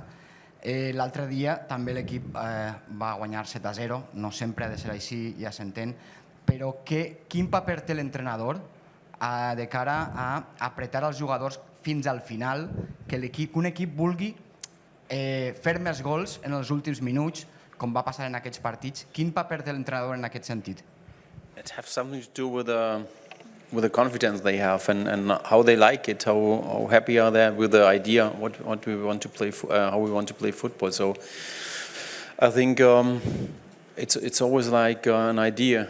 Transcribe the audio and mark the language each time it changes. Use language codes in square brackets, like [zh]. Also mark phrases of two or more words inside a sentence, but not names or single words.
[ca] L'altre dia també l'equip va guanyar 7-0, no sempre ha de ser així, ja s'entén, però quin paper té l'entrenador de cara a apretar els jugadors fins al final, que un equip vulgui fer més gols en els últims minuts, com va passar en aquests partits? Quin paper té l'entrenador en aquest sentit? [en] It has something to do with the confidence they have and how they like it, how happy are they with the idea, what we want to play, how we want to play football. So I think it's always like an idea.